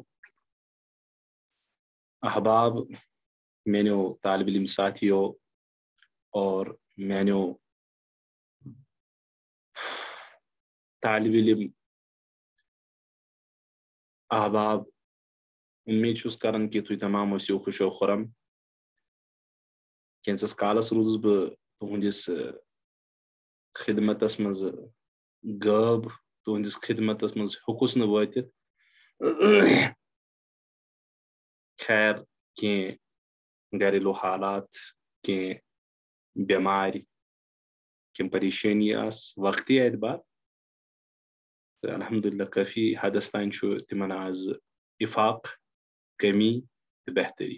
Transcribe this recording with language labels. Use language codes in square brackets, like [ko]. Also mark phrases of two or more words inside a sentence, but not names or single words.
[ks] احباب، میانو طالب علم ساتھیو اور میانو طالب علم احباب، امید چھس کران کہ تھی تمام ٲسِو خوش و خرم. کینٛژس کالس روٗدُس بہٕ تُہنٛدِس خدمتس منٛز غٲب، تُہنٛدِس خدمتس منٛز ہیوٚکُس نہٕ وٲتِتھ. خیر، کینٛہہ گھریلوٗ حالات، کینٛہہ بٮ۪مارِ، کینٛہہ پریشٲنی آسہٕ وقتی اعتبار، تہٕ الحمدللہ کٲفی حدس تام چھُ تِمن آز افاق، کمی تہٕ بہتری.